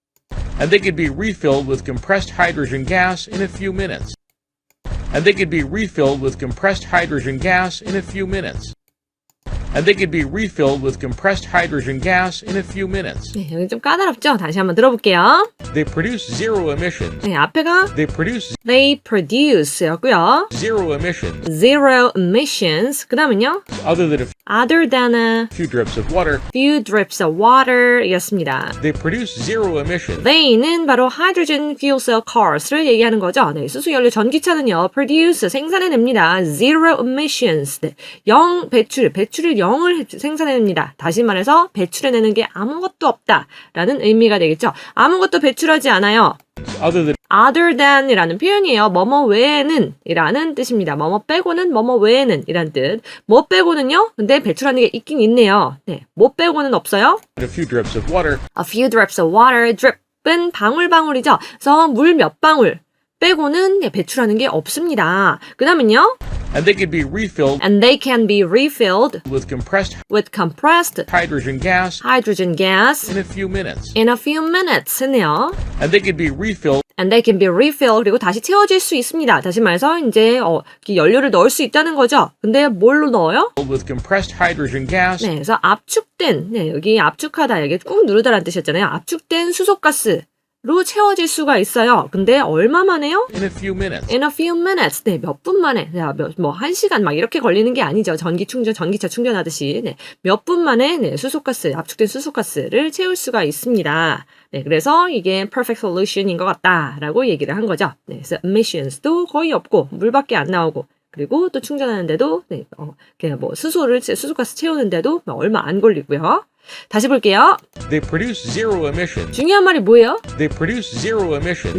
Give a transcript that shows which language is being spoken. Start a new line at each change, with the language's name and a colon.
English: And they could be refilled with compressed hydrogen gas in a few minutes. And they could be refilled with compressed hydrogen gas in a few minutes. and they could be refilled with compressed hydrogen gas in a few minutes.
Korean: 네, 여기 좀 까다롭죠? 다시 한번 들어볼게요.
English: They produce zero emissions.
Korean: 네, 앞에가 they produce였고요.
English: Zero emissions Zero emissions.
Korean: 그 다음은요.
English: other than a Other than a few drips of water. few drips of water 이었습니다. They produce zero emissions They는 바로 hydrogen fuel cell cars를
Korean: 얘기하는 거죠. 네, 수소연료 전기차는요. produce 생산해냅니다.
English: Zero emissions.
Korean: 네, 0 배출을 0을 생산해냅니다. 다시 말해서 배출해내는 게 아무것도 없다라는 의미가 되겠죠. 아무것도 배출하지 않아요. other than 이라는 표현이에요. 뭐뭐 외에는 이라는 뜻입니다. 뭐뭐 빼고는 뭐뭐 외에는 이란 뜻. 뭐 빼고는요? 근데 배출하는 게 있긴 있네요. 네, 뭐 빼고는 없어요?
English: a few drips of water. A few drips of water.
Korean: drip은 방울방울이죠. 그래서 물 몇 방울 빼고는 네, 배출하는 게 없습니다. 그 다음은요?
English: And they could be refilled And they can be refilled with compressed with compressed hydrogen gas hydrogen gas in a few minutes. in a few minutes 했네요. And they could be refilled And they can be refilled.
Korean: 그리고 다시 채워질 수 있습니다. 다시 말해서 이제 연료를 넣을 수 있다는 거죠. 근데 뭘로 넣어요?
English: with compressed hydrogen gas
Korean: 네, 그래서 압축된, 네, 여기 압축하다, 여기 꾹 누르다라는 뜻이었잖아요. 압축된 수소가스로 채워질 수가 있어요. 근데 얼마 만에요?
English: in a few minutes. In a few minutes.
Korean: 네, 몇 분 만에. 네, 한 시간 막 이렇게 걸리는 게 아니죠. 전기차 충전하듯이. 네, 몇 분 만에, 네, 압축된 수소가스를 채울 수가 있습니다. 네, 그래서 이게 perfect solution인 것 같다라고 얘기를 한 거죠. 네, 그래서 emissions도 거의 없고, 물밖에 안 나오고, 그리고 또 충전하는데도, 네, 그냥 수소가스 채우는데도 얼마 안 걸리고요. 다시 볼게요.
English: They produce zero emissions.
Korean: 중요한 말이 뭐예요?
English: They produce zero emissions.